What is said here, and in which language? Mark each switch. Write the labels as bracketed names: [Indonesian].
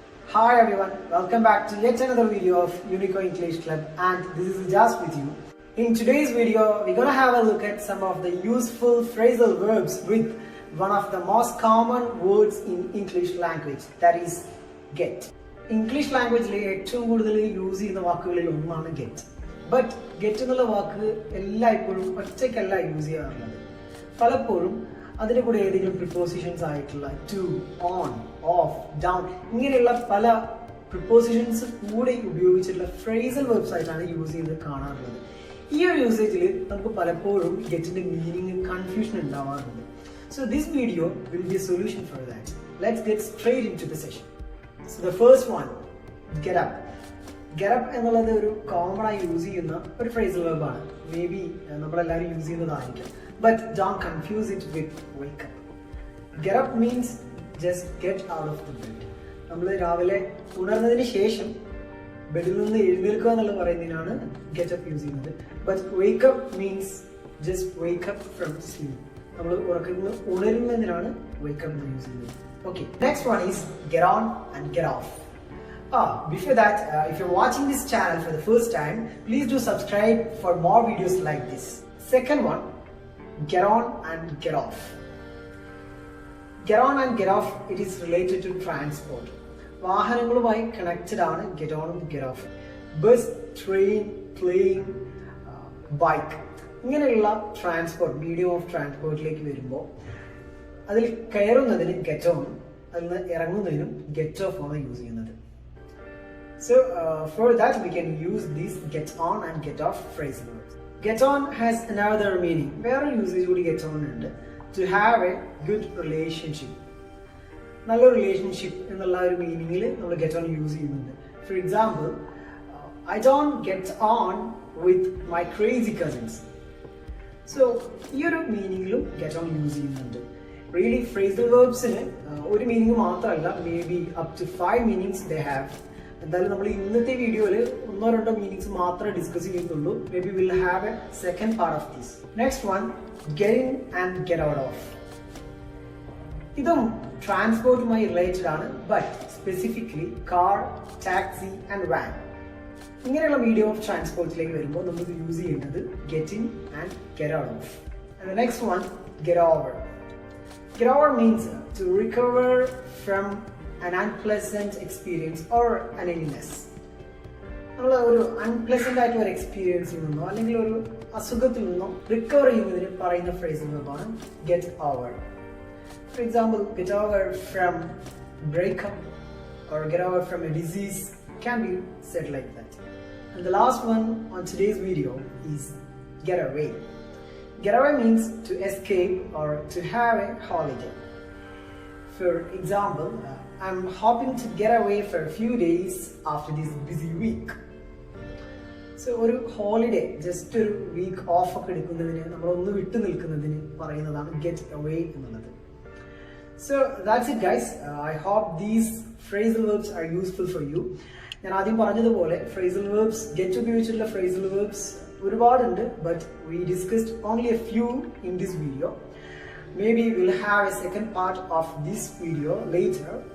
[English] Hi everyone, welcome back to yet another video of Unico English Club, and this is Jas with you. In today's video, we're gonna have a look at some of the useful phrasal verbs with one of the most common words in English language, that is get. [Malayalam] English language ഏറ്റവും കൂടുതൽ use ചെയ്യുന്ന വാക്കുകളിൽ ഒന്നാണ് get. But get എന്നുള്ള വാക്ക് എല്ലായ്പ്പോഴും ഒറ്റയ്ക്കല്ല use ചെയ്യാറുള്ളത്. പലപ്പോഴും അതിൻ്റെ കൂടെ ഏതെങ്കിലും പ്രിപ്പോസിഷൻസ് ആയിട്ടുള്ള ടു, ഓൺ, ഓഫ്, ഡൗൺ ഇങ്ങനെയുള്ള പല പ്രിപ്പോസിഷൻസ് കൂടെ ഉപയോഗിച്ചിട്ടുള്ള ഫ്രേസൽ വെർബ്സ് ആയിട്ടാണ് യൂസ് ചെയ്യുന്നത് കാണാറുള്ളത്. ഈ ഒരു യൂസേജിൽ നമുക്ക് പലപ്പോഴും ഗെറ്റിന്റെ മീനിങ് കൺഫ്യൂഷൻ ഉണ്ടാവാറുണ്ട്. [English] So this video will be a solution for that. Let's get straight in to the session. So the first one, get up. [Malayalam] Get up എന്നുള്ളത് ഒരു കോമൺ ആയി യൂസ് ചെയ്യുന്ന ഒരു ഫ്രേസൽ വെർബാണ്. മേ ബി നമ്മളെല്ലാവരും use ചെയ്യുന്നതായിരിക്കും. [English] But don't confuse it with wake up. Get up means just get out of the bed. [Malayalam] നമ്മൾ രാവിലെ ഉണർന്നതിന് ശേഷം ബെഡിൽ നിന്ന് എഴുന്നേൽക്കുക എന്നുള്ളത് പറയുന്നതിനാണ് get up യൂസ് ചെയ്യുന്നത്. [English] But wake up means just wake up from sleep. [Malayalam] നമ്മൾ ഉറക്കത്തിൽ ഉണരുന്നതിനാണ് wake up എന്ന് യൂസ് ചെയ്യുന്നത്. [English] Okay, next one is get on and get off. Before that, if you're watching this channel for the first time, please do subscribe for more videos like this. Second one, get on and get off. Get on and get off, it is related to transport. [Malayalam] വാഹനങ്ങളുമായി connected ആണ് get on and get off. Bus, train, plain, bike ഇങ്ങനെയുള്ള transport, medium of ട്രാൻസ്പോർട്ടിലേക്ക് വരുമ്പോൾ അതിൽ കയറുന്നതിന് get on, അതിൽ നിന്ന് ഇറങ്ങുന്നതിനും get off ആണ് use ചെയ്യുന്നത്. [English] So for that we can use these get on and get off phrasal verbs. Get on has another meaning. Where usage would get on ഉണ്ട്. To have a good relationship. [Malayalam] നല്ല relationship എന്നുള്ള ഒരു മീനിങ്ങിൽ നമ്മൾ get on use ചെയ്യുന്നുണ്ട്. [English] For example, I don't get on with my crazy cousins. [Malayalam] So ഈ ഒരു മീനിങ്ങിലും get on use ചെയ്യുന്നുണ്ട്. [English] Really phrasal verbsന് [Malayalam] ഒരു മീനിങ് മാത്രമല്ല, [English] Maybe up to 5 meanings they have. [Malayalam] എന്തായാലും നമ്മൾ ഇന്നത്തെ വീഡിയോയിൽ ഒന്നോ രണ്ടോ മീനിങ്സ് മാത്രമേ ഡിസ്കസ് ചെയ്യുന്നുള്ളൂ. [English] Maybe will have a second part of this. Next one, get in and get out of. [Malayalam] ഇതും ട്രാൻസ്പോർട്ടുമായി റിലേറ്റഡ് ആണ്, but specifically car, taxi and van ഇങ്ങനെയുള്ള മീഡിയം ഓഫ് ട്രാൻസ്പോർട്ടിലേക്ക് വരുമ്പോൾ നമുക്ക് യൂസ് ചെയ്യുന്നത് get in and get out of. [English] And the next one, get over. Get over means to recover from an unpleasant experience or an illness. [Malayalam] നമ്മൾ ഒരു unpleasant ആയിട്ടുള്ള ഒരു എക്സ്പീരിയൻസിൽ നിന്നോ അല്ലെങ്കിൽ ഒരു അസുഖത്തിൽ നിന്നോ റിക്കവർ ചെയ്യുന്നതിന് പറയുന്ന phrasal വെർബാണ് get over. [English] For example, get over from breakup or get over from a disease can be said like that. And the last one on today's video is get away. Get away means to escape or to have a holiday. For example, I'm hoping to get away for a few days after this busy week. [Malayalam] So ഒരു holiday, just ഒരു week of ഒക്കെ എടുക്കുന്നതിന്, നമ്മളൊന്ന് വിട്ടു നിൽക്കുന്നതിന് പറയുന്നതാണ് get away എന്നുള്ളത്. [English] So that's it guys. I hope these phrasal verbs are useful for you. [Malayalam] ഞാൻ ആദ്യം പറഞ്ഞതുപോലെ phrasal verbs, get ഉപയോഗിച്ചിട്ടുള്ള phrasal verbs ഒരുപാടുണ്ട്, [English] but we discussed only a few in this video. Maybe we'll have a second part of this video later.